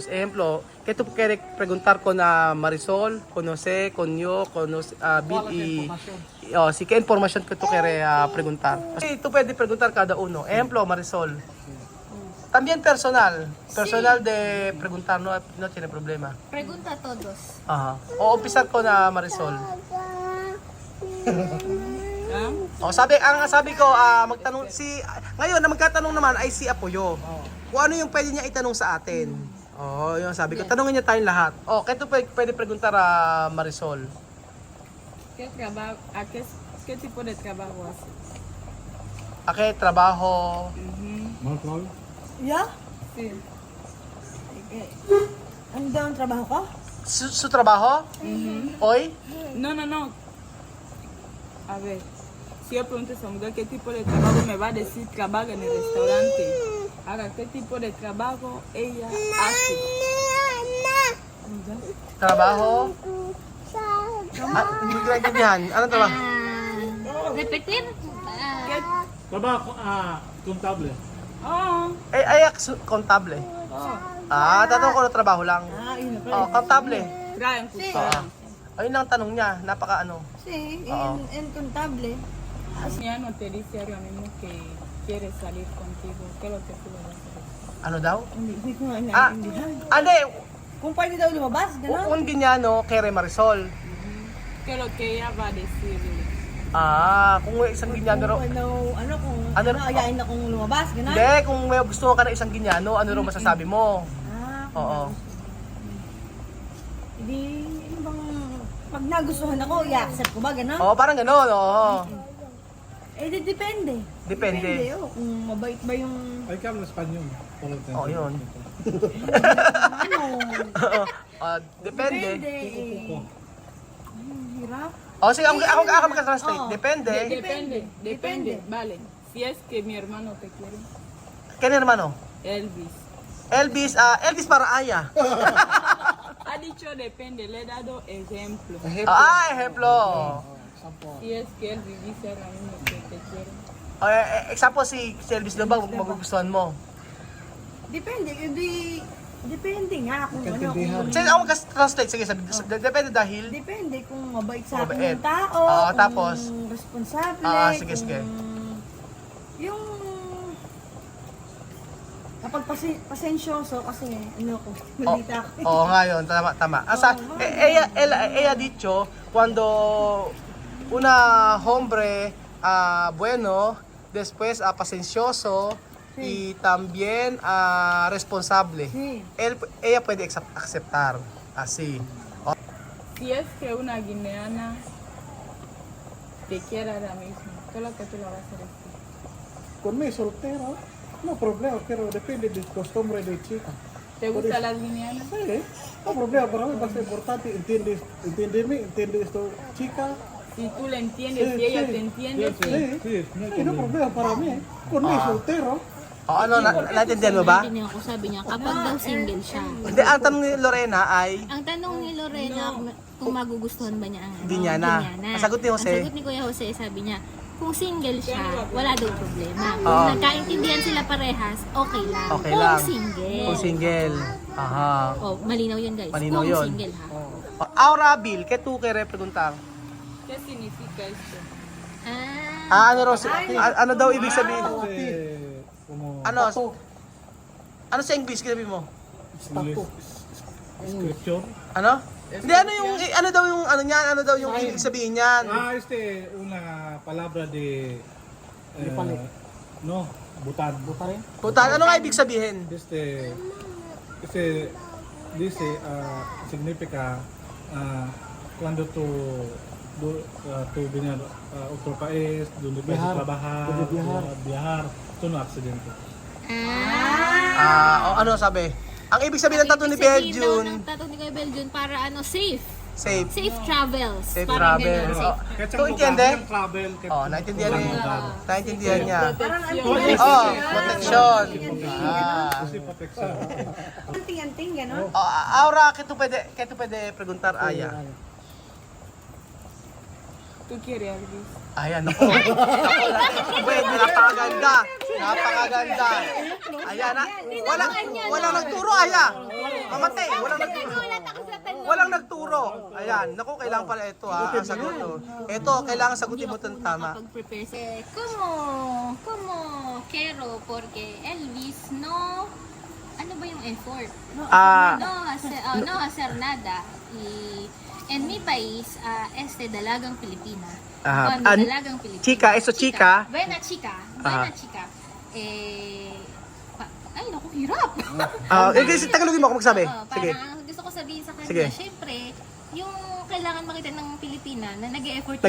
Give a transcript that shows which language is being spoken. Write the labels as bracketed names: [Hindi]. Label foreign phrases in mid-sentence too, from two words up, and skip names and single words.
[Spanish] Ejemplo, ¿qué tú quieres preguntar con Marisol, con Jose, con yo, con Bill sí, ¿qué información que tú quieres preguntar? Sí, tú puedes preguntar cada uno. Ejemplo, Marisol. También personal de preguntar, no tiene problema. Pregunta a todos. [Filipino] Ajá. O umpisa ko Marisol. O sabi ko magtanong ngayon na magtatanong naman ay si Apoyo. Kung ano yung pwede niya itanong sa atin. Oh, yung sabi ko, tanongin niya tayong lahat. Oh, kaya tu pwede preguntar Marisol. [Spanish] ¿Qué tipo de trabajo haces? [Filipino] Okay, trabaho. Marcol? Yeah? [Spanish] Sí. [Filipino] Ano daw ang trabaho ko? [Spanish] Su trabajo? Hoy? No. A ver, si yo pregunto a esa mujer qué tipo de trabajo, me va a decir trabaja en el restaurante. Ahora, ¿qué tipo de trabajo ella hace? [Filipino] Trabaho? Hindi ko naintindihan. Anong trabaho? [Spanish] Repetir. Trabajo, contable. Oh, Contable. oh. [Filipino] Tatanong ko na trabaho lang. Yun na pala. [Spanish] Oh, contable. Traen customer. [Filipino] Ayun lang ang tanong niya, napaka ano. [Spanish] Sí, [Filipino] Oo. [Spanish] en contable. Ya no te dice ahora mismo que quiere salir contigo. ¿Qué es lo que tú vas a hacer? [Filipino] Ano daw? Hindi ko nga Ah, naintindihan. ande, Kung pwede daw lumabas, gano'n. [Spanish] un ginyano kere Marisol. ¿Qué es lo que ella va a decir? [Filipino] Kung may isang ginyano raw. Kung ayain akong lumabas, gano'n. Hindi, kung may gusto ka na isang ginyano, ano raw masasabi mo? Oo. Hindi, ano bang, pag nagustuhan ako, i-accept ko ba, gano'n? Oo, parang gano'n, oo. Depende. Depende. Kung mabait ba yung, Ay, [Spanish] que habla español. [Filipino] Oo, yun. ano, Depende. Hirap. Sige, ako mag-translate. Oo. Depende. [Spanish] Depende. Vale. Si es que mi hermano te quiere. [Filipino] Kaya hermano? Elvis. [Spanish] Elvis para Aya. Ha dicho depende, le he dado ejemplo. Ejemplo. Si es que Elvis dice ahora mismo que te quiere. [Filipino] Example si Elvis Lobang, magugustuhan mo. Depende nga kung ano. Sige, ako mag-translate. Sige, depende dahil. Depende kung mabait sa akin Mabait. yung tao, Oo, kung tapos? responsable, Sige. Yung kapag pasensyoso kasi ko, maldita ako. Oo nga yun, tama. [Spanish] Ella dicho, cuando una hombre bueno, después pasensyoso, y también responsable. Sí. Ella puede aceptar, así. Si es que una guineana te quiere ahora mismo, ¿qué es lo que tú le vas a decir? Conmigo soltero, no problema, pero depende del costumbre de chica. ¿Te gustan las guineanas? Sí, no problema, para mí va a ser importante, entiende esto, chica. Si tú le entiendes, si ella te entiende, sí. Sí, no problema para mí, conmigo soltero. [Filipino] Naintindihan mo ba? Naintindihan ko, sabi niya, kapag daw single siya. Hindi, ang tanong ni Lorena ay, Ang tanong ni Lorena kung magugustuhan ba niya ang Ginyana. Ang sagot ni Jose? Ang sagot ni Kuya Jose, sabi niya, kung single siya, wala daw problema. Oo. Kung nagkaintindihan sila parehas, okay lang. Okay Kung lang. single. Kung single. Aha. Malinaw yun guys. Malinaw kung yun. single ha. [Spanish] Ahora, Bill, ¿qué tú quieres preguntar? ¿Qué significa esto? [Filipino] Ano daw ibig sabihin? [Spanish] Como [Filipino] Ano sa English sabi mo? [Spanish] scripture. [Filipino] Ano? Hindi, ano daw yung ibig sabihin niyan? [Spanish] Una palabra de no, butan. [Filipino] Puta, ano nga ibig sabihin? [Spanish] Dice, significa cuando tú vienes a otro país donde puedes trabajar, viajar, tú no accidente. [Filipino] Ano sabi? Ang ibig sabihin ng tattoo ni Belgium, Ng tattoo ni Kuya Belgium para safe. safe. [English] Safe travels. Safe [Filipino] Parang [English] travel. [Filipino] ganun, safe. Kung intindi? Travel. Naintindihan niya. Naintindihan niya. Parang Protection. Protection. anting-anting, gano'n. [Spanish] Ahora, ¿qué tú puede preguntar, Aya? tú quieres, Elvis. [Filipino] Ayan, ako. Pwede, napakaganda. Napakaganda. Ayan, walang nagturo, Aya. Mamatay, walang nagturo. Walang nagturo. Ayan, naku, kailangan pala ito ang sagot. Ito, kailangan sagutin mo itong tama. [Spanish] Prepare como quiero porque Elvis no, [Filipino] ano ba yung effort? [Spanish] No hacer nada. En mi país, [Filipino] dalagang Pilipina. [Spanish] Cuando [Filipino] dalagang Pilipina. [Spanish] Chica, eso chica. Buena chica. [Filipino] Ay, naku, hirap. Tagalogin mo ako magsabi. Sige. Parang gusto ko sabihin sa kanya, Sige. syempre, yung kailangan makita ng Pilipina na nag-e-effort yung